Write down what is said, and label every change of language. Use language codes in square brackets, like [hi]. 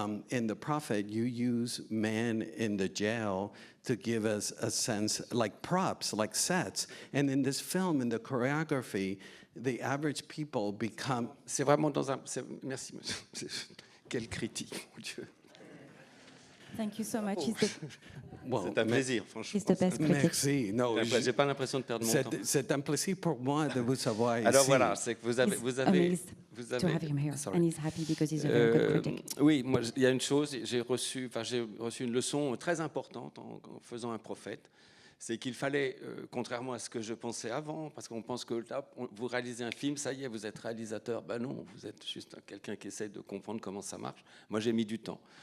[en] In The Prophet, you use man in the jail to give us a sense, like props, like sets. And in this film, in the choreography, the average people become... [fr] C'est vraiment merci, monsieur. Quelle critique, mon Dieu. [en] Thank you so much. [fr] C'est un plaisir, franchement. [en] He's the best critic. [fr] Merci. Non, j'ai pas l'impression de perdre mon temps. C'est un plaisir pour moi de vous savoir ici. Alors voilà, c'est que vous avez [en] to have him here, and he's happy because he's a very good critic. [fr] Oui, moi, il y a une chose, j'ai reçu une leçon très importante en faisant Un Prophète. c'est qu'il fallait, contrairement à ce que je pensais avant, parce qu'on pense que là, vous réalisez un film, ça y est, vous êtes réalisateur. Ben non, vous êtes juste quelqu'un qui essaie de comprendre comment ça marche. Moi, j'ai mis du temps.